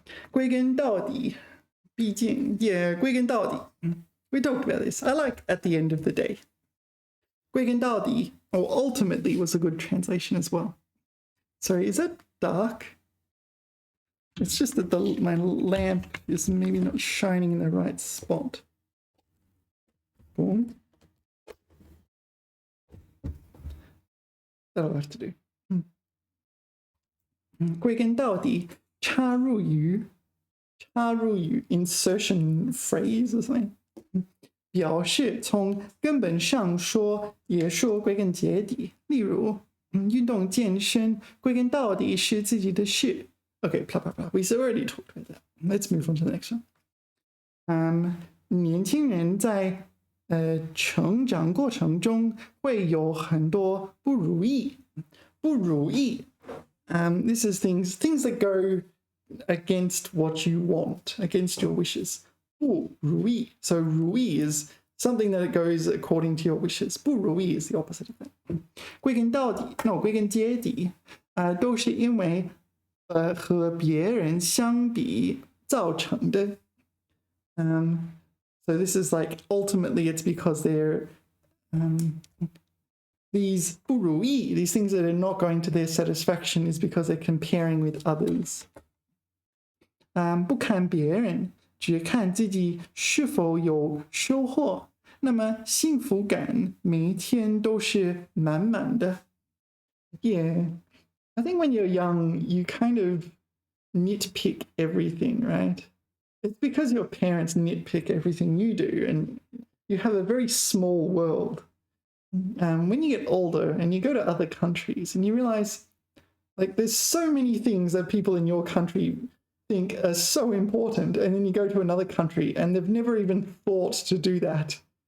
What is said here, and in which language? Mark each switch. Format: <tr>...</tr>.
<zh>归根到底，毕竟 yeah, 归根到底.</zh> <en>We talked about this. I like at the end of the day. 归根到底, or ultimately was a good translation as well. Sorry, is that dark? It's just that my lamp is maybe not shining in the right spot. Boom. That'll have to do.</en> <zh>归根到底，插入语</zh> <en>insertion phrase or something.</en> <zh>表示从根本上说，也说归根结底。例如，运动健身，归根到底是自己的事。</zh> <en>Okay, blah, blah, blah. We already talked about that. Let's move on to the next one.</en> <zh>年轻人在成长过程中会有很多不如意。</zh> <en>This is things that go against what you want, against your wishes.</en> <zh>不如意.</zh> <en>So 如意 is something that it goes according to your wishes. 不如意 is the opposite of that.</en> <zh>归根到底</zh> <en>no,</en> <zh>归根结底都是因为和别人相比造成的。</zh> <en>So this is like ultimately it's because they're these 不如意, these things that are not going to their satisfaction is because they're comparing with others.</en> <zh>不看别人，只看自己是否有收获，那么幸福感每一天都是满满的。</zh> <en>Yeah, I think when you're young, you kind of nitpick everything, right? It's because your parents nitpick everything you do and you have a very small world. When you get older and you go to other countries and you realize like there's so many things that people in your country think are so important, and then you go to another country and they've never even thought to do that.</en>